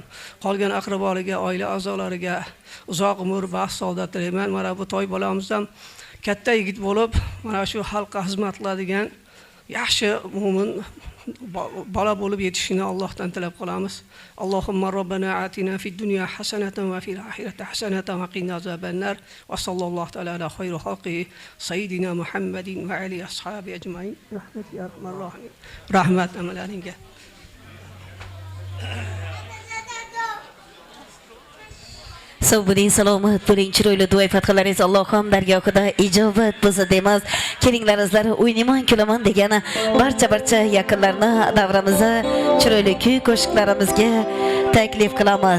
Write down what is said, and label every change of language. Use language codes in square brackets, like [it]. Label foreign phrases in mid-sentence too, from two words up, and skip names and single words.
[uz] Qolgan aqraboliga, oila a'zolariga uzoq umr, baxt, saodat tilayman. Mana bu toy bolamizdan katta yigit bo'lib, mana shu xalqqa xizmat qiladigan yaxshi mo'min bola bo'lib yetishini Allohdan tilab qolamiz. [ar] اللهم ربنا آتنا في الدنيا حسنة وفي الآخرة حسنة وقنا عذاب النار وصلى الله تعالى على خير خلق سيدنا محمد وآل أصحاب أجمعين. رحمة يا أرحم الراحمين. [uz] Rahmat amalaringga. Sog' bo'ling, salomat bo'ling, chiroyli duo fatqalaringiz Allohim dargohida ijobat bo'lsa deymiz. Kelinglaringizlar, o'ynaman, kulaman degani barcha yaqinlarni davramizda chiroyli kuy qo'shiqlarimizga taklif qilamiz.